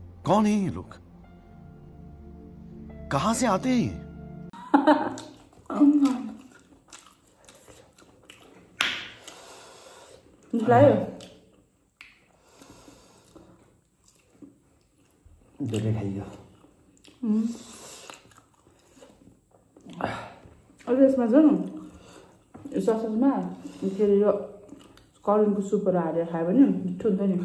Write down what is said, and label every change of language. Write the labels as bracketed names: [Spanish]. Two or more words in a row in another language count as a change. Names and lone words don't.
[Hindi] कौन है ये लोग? कहां से आते हैं? [Nepali] धेरै खाइयो। अहिले यसमा चाहिँ ससमा के अरे यो करेन्टको सुपहरू हालेर खायो भने मिठो हुन्छ नि।